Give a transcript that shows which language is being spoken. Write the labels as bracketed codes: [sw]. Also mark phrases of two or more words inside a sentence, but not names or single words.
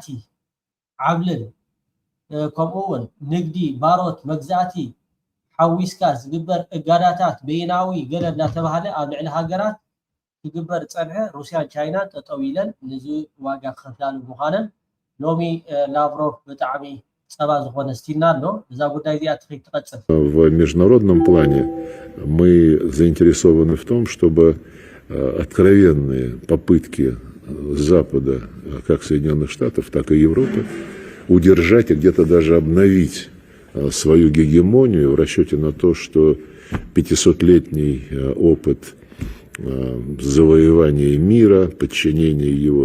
[ti] ዓብልል ከምኡውን ንግዲ ባሮት መግዛእቲ ሓዊስካ ዝግበር እጋዳታት በይናዊ ገለ እናተባህለ ኣብ ልዕሊ ሃገራት ክግበር ፀንሐ ሩስያን ቻይናን ጠጠው ኢለን ንዚ ዋጋ ክኸፍላሉ ምዃነን ሎሚ ላቭሮቭ ብጣዕሚ ፀባ ዝኾነ ስቲልና ኣሎ እዛ ጉዳይ እዚኣ ትኸይድ ትቐፅል [ru] В международном плане мы заинтересованы в том, чтобы откровенные попытки Запада, как Соединенных Штатов, так и Европы, удержать и где-то даже обновить свою гегемонию в расчете на то, что 500-летний опыт завоевания мира, подчинения его